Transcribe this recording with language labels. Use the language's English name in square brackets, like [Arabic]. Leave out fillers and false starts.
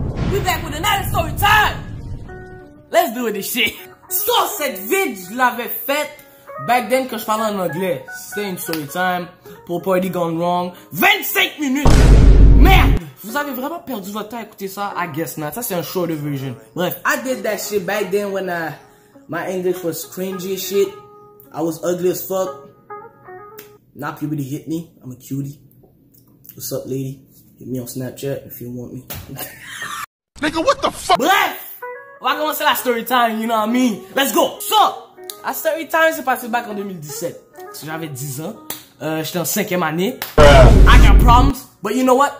[English] We back with another story time. Let's do this shit. [French] So, cette vid, je l'avais faite [English] back then [French] quand je parlais en anglais. C'était une story time pour Party Gone Wrong. 25 minutes. Merde. Vous avez vraiment perdu votre temps à écouter ça? [English] I guess not. [French] Ça, c'est un [English] shorter version. Bref. I did that shit back then when my English was cringy as shit. I was ugly as fuck. Now puberty hit me. I'm a cutie. What's up, lady? Hit me on Snapchat if you want me. Nigga, what the fuck? [French] Bref, on va commencer la story time, [English] you know what I mean? Let's go! [French] So, la story time s'est passée back en 2017. Parce que j'avais 10 ans. J'étais en 5e année. [English] I got problems, but you know what?